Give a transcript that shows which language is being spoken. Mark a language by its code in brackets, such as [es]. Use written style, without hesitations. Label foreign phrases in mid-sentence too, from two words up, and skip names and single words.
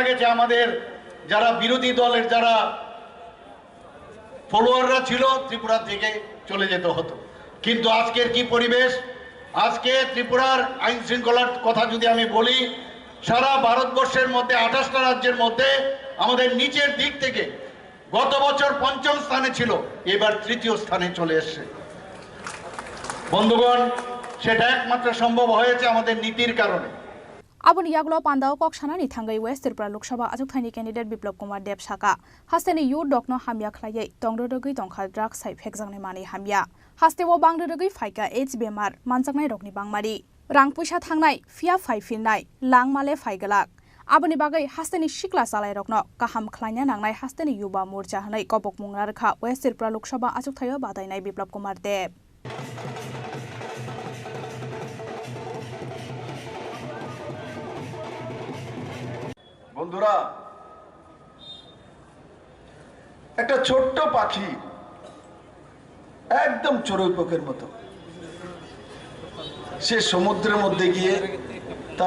[bn] গেছে আমাদের যারা বিরোধী দলের যারা ফলোয়াররা ছিল ত্রিপুরা থেকে চলে যেতে হতো কিন্তু আজকের কি পরিবেশ আজকে ত্রিপুরার আইন শৃঙ্খলার কথা যদি আমি বলি সারা ভারতবর্ষের মধ্যে 28টা রাজ্যের মধ্যে আমাদের নিচের দিক থেকে গত বছর 5ম স্থানে ছিল এবার 3য় স্থানে চলে এসেছে বন্ধুগণ সেটা একমাত্র সম্ভব হয়েছে আমাদের নীতির কারণে [trp] Abuni yaglo pandao kok sanani thangai West Tripura Lok Sabha achuk thaini candidate Biplab Kumar Dev Shaka hasteni yu dokno hamya khlaiye tongrodogui tongkha drug sai phekjangne mani hamya hastewo bangrodogui phaika AIDS bemar manjaknai rokni bangmari rang puisa thangnai fia phai filnai langmale phaigalak Abuni bagai hasteni shikla salai rokno kaham khlaina nangnai hasteni yuba morcha hanai kobok mungra rakha West Tripura Lok Sabha achuk thaio badainai Biplab Kumar Dev [bn] বন্ধুরা একটা ছোট্ট পাখি একদম চড়ুই পোকের মতো সে সমুদ্রের মধ্যে গিয়ে তার